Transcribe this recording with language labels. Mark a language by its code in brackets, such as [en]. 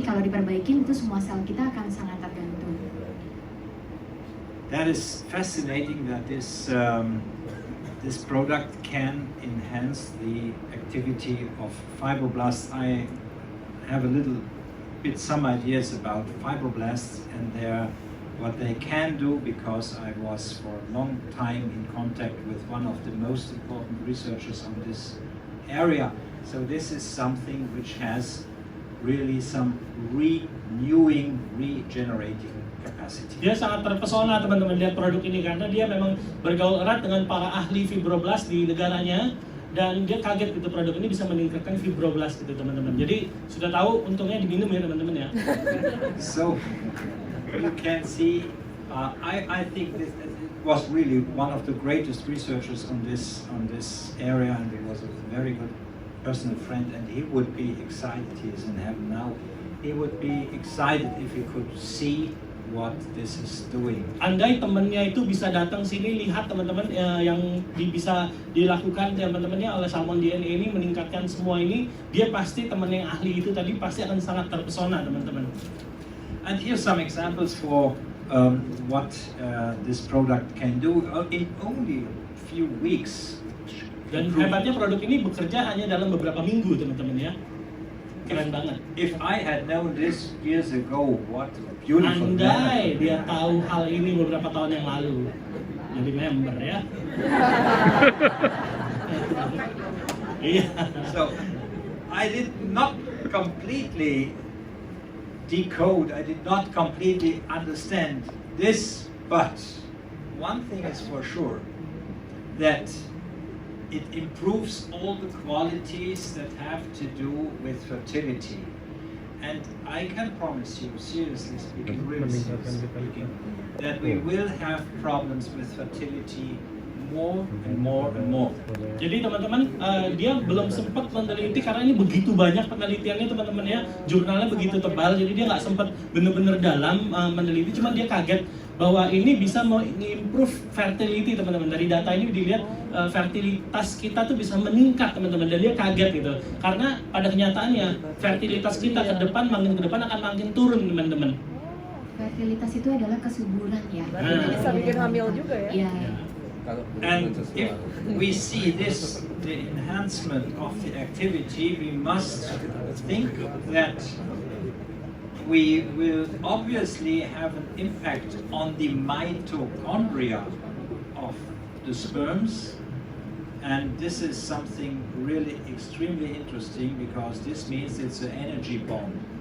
[id] Kalau diperbaikin itu semua sel kita akan sangat tergantung. [en] That is fascinating that this product can enhance the activity of fibroblasts. I have a little bit some ideas about fibroblasts and what they can do, because I was for a long time in contact with one of the most important researchers on this area. So this is something which has really some renewing, regenerating capacity. [id] Dia sangat terpesona teman-teman lihat produk ini karena dia memang bergaul erat dengan para ahli fibroblast di negaranya, dan dia kaget gitu produk ini bisa meningkatkan fibroblast gitu teman-teman. Jadi sudah tahu untungnya diminum ya teman-teman ya. [en] So you can see, I think this was really one of the greatest researchers on this area, and he was a very good personal friend, and he would be excited. He is in heaven now. He would be excited if he could see what this is doing. [id] Andai temannya itu bisa datang sini lihat teman-teman yang bisa dilakukan teman-temannya oleh salmon DNA ini meningkatkan semua ini, dia pasti teman yang ahli itu tadi pasti akan sangat terpesona teman-teman. [en] And here's some examples for what this product can do in only a few weeks. [id] Dan hebatnya produk ini bekerja hanya dalam beberapa minggu teman-teman ya. Keren banget. [en] If I had known this years ago, what a beautiful [id] Andai dia tahu hal ini beberapa tahun yang lalu, jadi member ya. Iya. [en] So I did not completely decode, I did not completely understand this, but one thing is for sure, that it improves all the qualities that have to do with fertility. And I can promise you, seriously speaking, really seriously speaking, that we will have problems with fertility more and more and more. [id] Jadi teman-teman, dia belum sempat meneliti karena ini begitu banyak penelitiannya teman-teman ya, jurnalnya begitu tebal, jadi dia nggak sempat benar-benar dalam meneliti, cuma dia kaget bahwa ini bisa mengimprove fertility teman-teman. Dari data ini dilihat fertilitas kita tuh bisa meningkat teman-teman, dan dia kaget gitu, karena pada kenyataannya fertilitas kita ke depan akan makin turun teman-teman. Fertilitas itu adalah kesuburan ya. Berarti bisa bikin hamil juga ya? Iya. [en] And if we see this, the enhancement of the activity, we must think that we will obviously have an impact on the mitochondria of the sperms, and this is something really extremely interesting because this means it's an energy bomb.